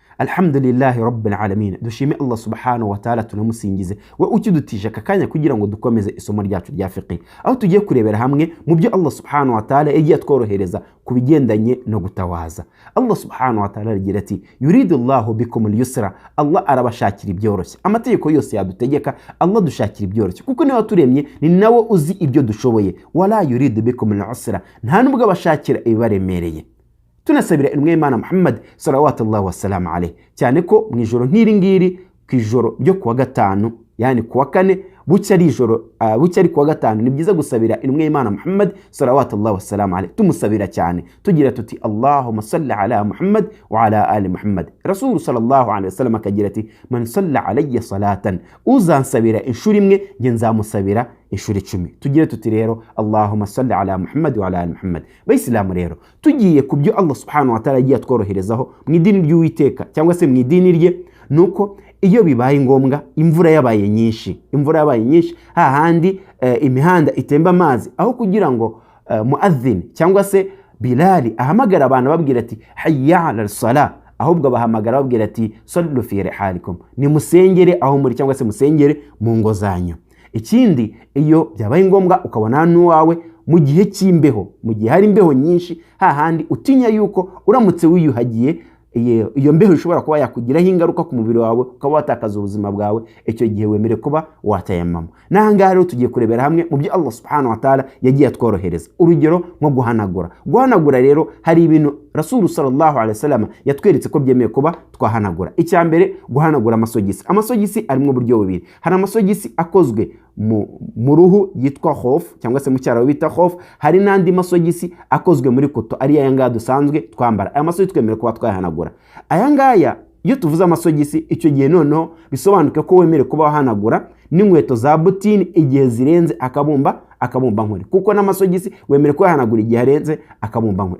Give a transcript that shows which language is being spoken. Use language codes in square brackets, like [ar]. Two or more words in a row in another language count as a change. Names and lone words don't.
[ar] الحمد لله رب العالمين. [rw] Dushime [ar] الله سبحانه وتعالى [rw] tunamusingize we ukidutije akakanya kugira ngo dukomeze isomo ryacu rya fiqh, aho tugiye kurebera hamwe mu byo Allah subhanahu wa ta'ala yagiye tworohereza kubigendanye no gutawaza. [ar] الله سبحانه وتعالى [rw] agira ati [ar] يريد الله بكم اليسر, [rw] Allah arabashakira ibyoroshye. Amategeko yose yadutegeka Allah dushakira ibyoroshye kuko niwe waturemye, ni nawe uzi ibyo dushoboye. [ar] ولا يريد بكم العسر, [rw] nta nubwo abashakira ibibaremereye. Tunasabira intumwa y'Imana Muhammad [ar] صلى الله وسلم عليه, [rw] cyane ko mu ijoro nk'iri ngiri, ku ijoro ryo kuwa gatanu, yani kuwa kane bucya ari kuwa gatanu, ni byiza gusabira intumwa y'Imana Muhammad [ar] صلى الله وسلم عليه. [rw] Tumusabira cyane tugira tuti [ar] اللهم صل على محمد وعلى آل محمد. [rw] Rasul [ar] صلى الله عليه وسلم [rw] akagira ati [ar] من صلى علي صلاة, [rw] uzansabira inshuro imwe nge nzamusabira inshuro 10. Tugira tuti rero [ar] اللهم صل على محمد وعلى آل محمد. [rw] Bayisilamu rero tugiye ku byo [ar] الله سبحانه وتعالى [rw] yagiye tworoherezaho mu idini ry'Uwiteka cyangwa se mu idini rye, nuko iyo bibaye ngombwa imvura yabaye nyinshi hahandi imihanda itemba amazi, aho kugira ngo muadhin cyangwa se Bilali ahamagara abantu babwira ati [ar] حي على الصلاة, [rw] ahubwo bahamagara babwira ati [ar] صلوا في رحالكم, [rw] ni musengere aho muri cyangwa se musengere mu ngo zanyu. Ikindi iyo byabaye ngombwa ukabona n'uwawe mu gihe cy'imbeho, mu gihe hari imbeho nyinshi hahandi utinya yuko uramutse wiyuhagiye iyo mbeho ishobora kuba yakugiraho ingaruka ku mubiri wawe, ukaba watakaza ubuzima bwawe, icyo gihe wemere kuba watayamama. N'ahangaha rero tugiye kurebera hamwe mu byo [ar] الله سبحانه وتعالى [rw] yagiye tworohereza. Urugero nko guhanagura rero hari ibintu Rasul [ar] صلى الله عليه وسلم [rw] yatweretse ko byemeye kuba twahanagura. Icya mbere guhanagura amasogisi arimo uburyo bubiri. Hari amasogisi akozwe mu ruhu yitwa khof cyangwa se mu cyaraho bita khof, hari n'andi masogisi akozwe muri koto ari yanga dusanzwe twambara. Aya masogisi twemere kuba twahanagura. Aya ngaya iyo tuvuze amasogisi, icyo gihe noneho bisobanuka ko wemere kuba wahanagura n'inkweto za butini igihe zirenze akabumba nkore, kuko n'amasogisi wemere kuba wahanagura igihe arenze akabumba nkore.